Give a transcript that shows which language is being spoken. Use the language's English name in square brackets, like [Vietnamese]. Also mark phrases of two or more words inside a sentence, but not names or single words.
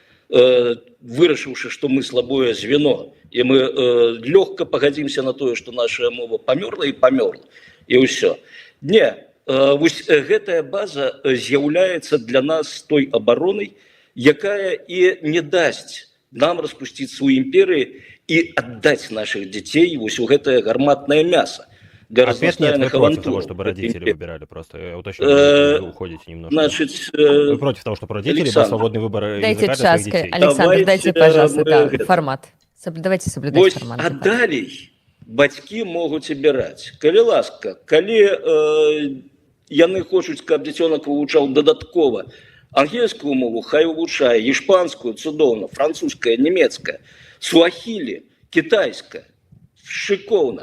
[Belarusian] вырашыўшы, што мы слабое звено, і мы лёгка пагадзімся на тое, што наша мова памёрла і памёрла, і ўсё. Не, вось гэтая база з'яўляецца для нас той абаронай, якая і не дасць нам распусціцца ў імперыі і аддаць нашых дзяцей вось у гэтае гарматнае мяса. [Russian] Ответ нет, вы против того, чтобы родители выбирали, просто я уточню, вы уходите немножко. Значит, вы против того, чтобы родители был свободный выбор дайте языка час, для своих детей. Александр, дайте, пожалуйста, формат. Давайте соблюдать формат. [Belarusian] А далей бацькі могуць абіраць. Калі ласка, калі яны хочуць, каб дзіцёнак вывучаў дадаткова ангельскую мову, хай вывучае, іспанскую, цудоўна, французская, нямецкая, суахілі, кітайская, шыкоўна.